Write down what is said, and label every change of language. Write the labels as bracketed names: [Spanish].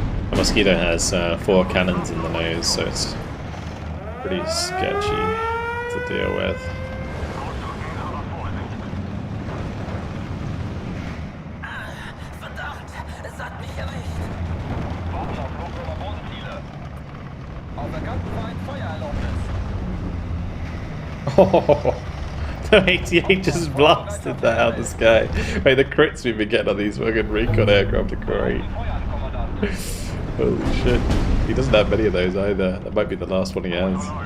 [English] The mosquito has 4 cannons in the nose, so it's pretty sketchy to deal with. [German] Ausdrücken, aber Vorsicht. Verdammt, es hat mich erwischt. Warten auf Flug über Bodenziele. Auf erkannten Feind Feuererlaubnis. [English] Oh, the 88 just blasted that out of the sky. Wait, the crits we've been getting on these fucking recon aircraft are great. [German] Feuer an, Kommandant. [English] Holy shit. He doesn't have many of those either. That might be the last one he has.